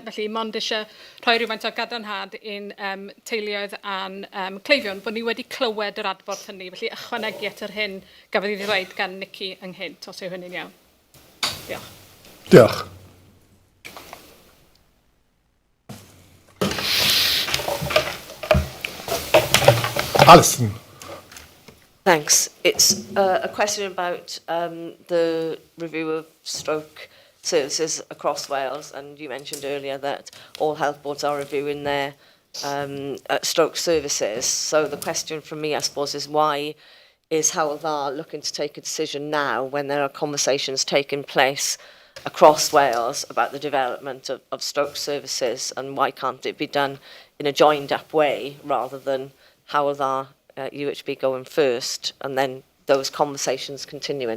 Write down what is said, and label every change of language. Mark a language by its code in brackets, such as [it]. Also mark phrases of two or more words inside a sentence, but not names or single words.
[cy] Felly, mond eisiau rhoi rhywfaint o gadarnhad i'n teuluoedd a'n cleifion, bod ni wedi clywed yr adborth hynny. Felly, ychwanegu at yr hyn gafodd ei ddweud gan Nici ynghynt, os yw hynny'n iawn. Diolch. Diolch. Alison. [en] Thanks. It's a question about the review of stroke services across Wales, and you mentioned earlier that all health boards are reviewing their stroke services. So the question from me, I suppose, is why is Hywel Dda looking to take a decision now when there are conversations taking place across Wales about the development of stroke services, and why can't it be done in a joined-up way rather than Hywel Dda, UHB going first, and then those conversations continuing?